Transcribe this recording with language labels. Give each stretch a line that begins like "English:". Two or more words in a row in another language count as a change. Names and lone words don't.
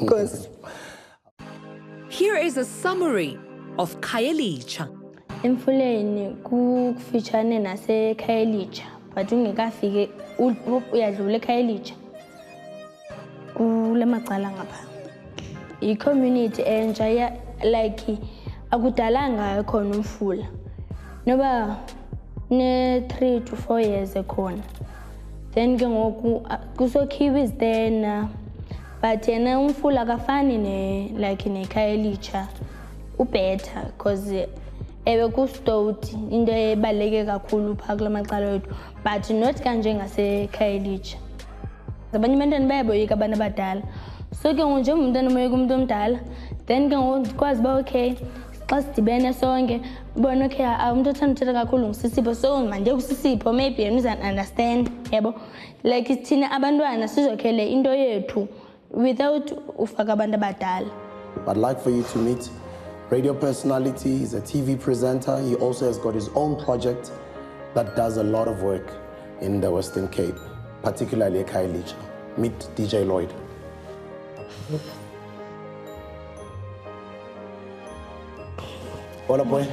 English: Of course. Here is a summary of Khayelitsha.
Xhosa: Emfuleni kufitshane naseKhayelitsha, but ungekafike uyadlula eKhayelitsha. Kule macala ngapha. I-community entsha like akudalanga khona umfula. Noba ne
English: 3 to 4 years
Xhosa: ekhona. Then ke ngoku kusokhiwa
English: is then but
Xhosa: yena umfula akafani ne like neKhayelitsha ubetter because ewe kustoti into ebaleke kakhulu phaa kula macala wethu
English: but not
Xhosa: kanje ngaseKhayelitsha. Abanye abantwana bayaboyika abantu abadala so ke ngoku njengomntwana umoyika umuntu omdala then ke ngoku ndikwazi uba okay xa sidibene sonke ubona okay umuntu othanda uthetha kakhulu ngusisipho so manje kusisipho maybe yena uza-understand yabo like thina abantwana sizokhele into yethu without ufaka abantu abadala.
English: I'd like for you to meet radio personality. He's a TV presenter. He also has got his own project that does a lot of work in the Western Cape, particularly Khayelitsha. Meet DJ Lloyd. What up, boy?